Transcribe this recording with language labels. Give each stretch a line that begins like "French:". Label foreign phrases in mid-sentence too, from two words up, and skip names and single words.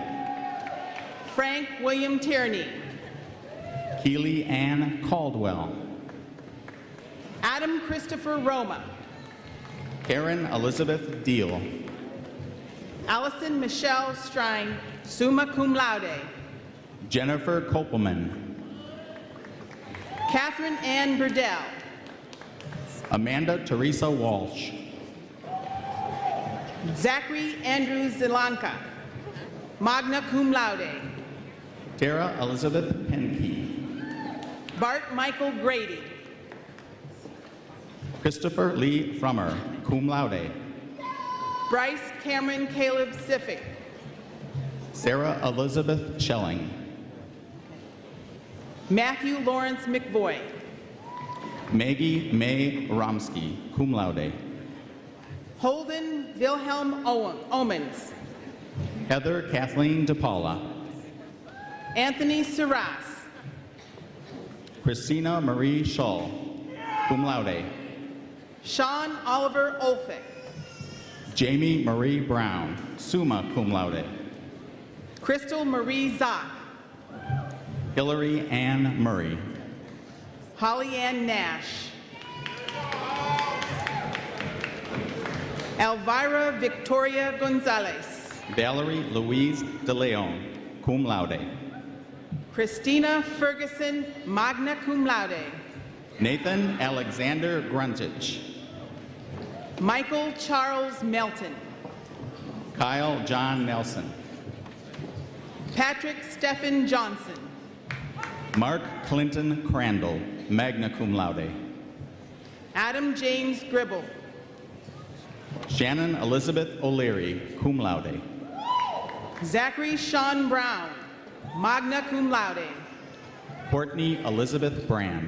English: Frank William Tierney. Keely Ann Caldwell. Adam Christopher Roma. Karen Elizabeth Deal. Allison Michelle Strine,
Latin: summa cum laude.
English: Jennifer Kopelman. Catherine Ann Burdell. Amanda Teresa Walsh. Zachary Andrew Zelanka,
Latin: magna cum laude.
English: Tara Elizabeth Penke. Bart Michael Grady. Christopher Lee Frummer,
Latin: cum laude.
English: Bryce Cameron Caleb Siffick. Sarah Elizabeth Schelling. Matthew Lawrence McVoy. Maggie May Romsky,
Latin: cum laude.
English: Holden Wilhelm Omens. Heather Kathleen DePaula. Anthony Saras. Christina Marie Schull,
Latin: cum laude.
English: Sean Oliver Olfick. Jamie Marie Brown,
Latin: summa cum laude.
English: Crystal Marie Zock. Hillary Ann Murray. Holly Ann Nash. Elvira Victoria Gonzalez. Valerie Louise De Leon,
Latin: cum laude.
English: Christina Ferguson,
Latin: magna cum laude.
English: Nathan Alexander Gruntich. Michael Charles Melton. Kyle John Nelson. Patrick Stephen Johnson. Mark Clinton Crandall,
Latin: magna cum laude.
English: Adam James Gribble. Shannon Elizabeth O'Leary,
Latin: cum laude.
English: Zachary Sean Brown,
Latin: magna cum laude.
English: Courtney Elizabeth Brand.